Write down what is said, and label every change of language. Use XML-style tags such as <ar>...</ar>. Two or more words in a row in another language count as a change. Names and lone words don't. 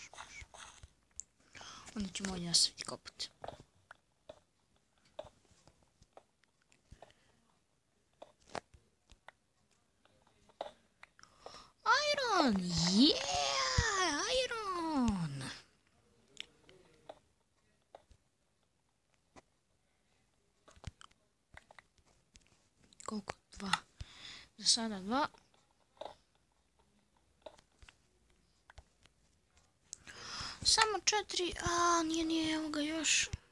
<hr>Onda ćemo ovdje nastaviti kopati.</hr> <en>Iron! Yeah! Iron!</en> <hr>Koliko? 2. Za sada 2. Samo 4, a nije, evo ga još.</hr>